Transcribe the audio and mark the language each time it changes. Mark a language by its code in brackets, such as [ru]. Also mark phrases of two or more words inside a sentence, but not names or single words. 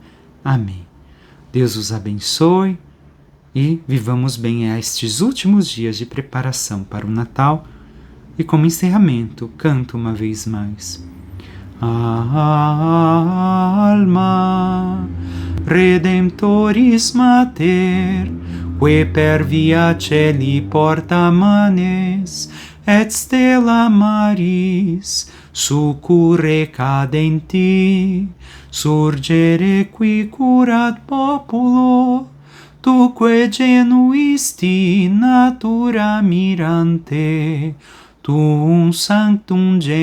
[pt] Amém. Deus os abençoe e vivamos bem a estes últimos dias de preparação para o Natal. E como encerramento, canto uma vez mais. [la] Alma Redemptoris Mater, que per via celi porta manes, et stella maris, succurre cadenti, surgere qui curat populo, tuque genuisti natura mirante, tuum sanctum